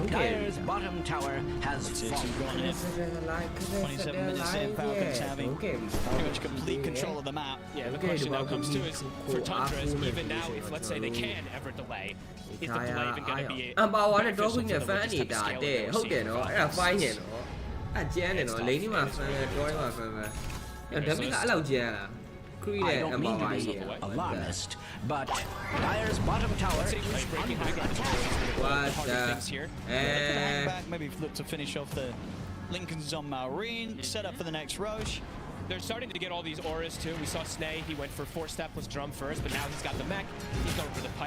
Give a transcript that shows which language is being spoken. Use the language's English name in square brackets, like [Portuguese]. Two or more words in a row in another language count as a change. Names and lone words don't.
[English] Dire's bottom tower has fallen. 27 minutes in, Falcons having pretty much complete control of the map. Yeah, the question now comes to is for Tundra is even now, if let's say they can ever delay, is the delay even going to be beneficial to them? We'll just have to scale it. We'll see it for Falcons. [Burmese] ကျန်းတယ်နော်လိန်ဒီမှာ fan တယ်တော်မှာ fan ပဲဒါပေမဲ့အဲ့လောက်ကျန်းလား [English] I don't mean to be alarmist, but Dire's bottom tower is under attack. What Back, maybe look to finish off the Lincolns on Maureen, set up for the next Roche. They're starting to get all these auras too. We saw Snay, he went for 4-step plus drum first, but now he's got the mech, he's going for the pipe.